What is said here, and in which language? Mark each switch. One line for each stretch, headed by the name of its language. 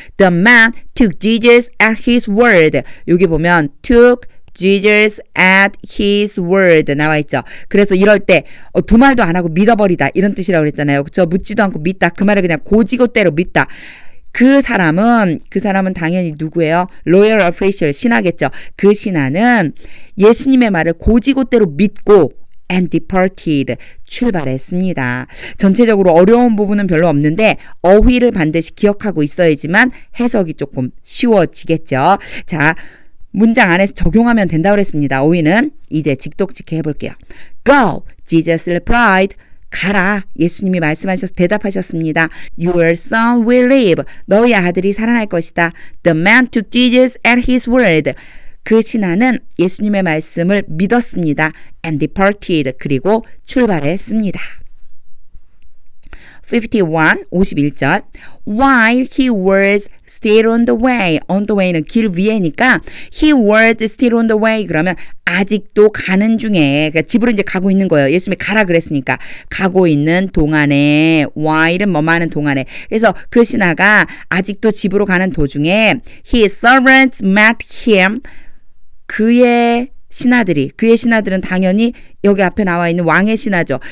English: The man took Jesus at his word.
Korean: 여기 보면
English: took Jesus at his word
Korean: 나와 있죠. 그래서 이럴 때 두 말도 안 하고 믿어버리다 이런 뜻이라고 그랬잖아요. 그렇죠? 묻지도 않고 믿다. 그 말을 그냥 고지고대로 믿다. 그 사람은 당연히 누구예요? 로열 어피셜 신하겠죠. 그 신하는 예수님의 말을 고지고대로 믿고
English: and departed
Korean: 출발했습니다. 전체적으로 어려운 부분은 별로 없는데 어휘를 반드시 기억하고 있어야지만 해석이 조금 쉬워지겠죠. 자, 문장 안에서 적용하면 된다고 그랬습니다. 어휘는 이제 직독직해 해볼게요.
English: Go, Jesus replied.
Korean: 가라. 예수님이 말씀하셔서 대답하셨습니다.
English: Your son will live.
Korean: 너희 아들이 살아날 것이다.
English: The man took Jesus at his word.
Korean: 그 신하는 예수님의 말씀을 믿었습니다.
English: And departed.
Korean: 그리고 출발했습니다. 51절.
English: While he was still on the way. On the way는
Korean: 길 위에니까
English: he was still on the way.
Korean: 그러면 아직도 가는 중에 그러니까 집으로 이제 가고 있는 거예요. 예수님이 가라 그랬으니까 가고 있는 동안에 while은 뭐뭐 하는 동안에 그래서 그 신하가 아직도 집으로 가는 도중에
English: his servants met him.
Korean: 그의 신하들은 당연히 여기 앞에 나와 있는 왕의 신하죠.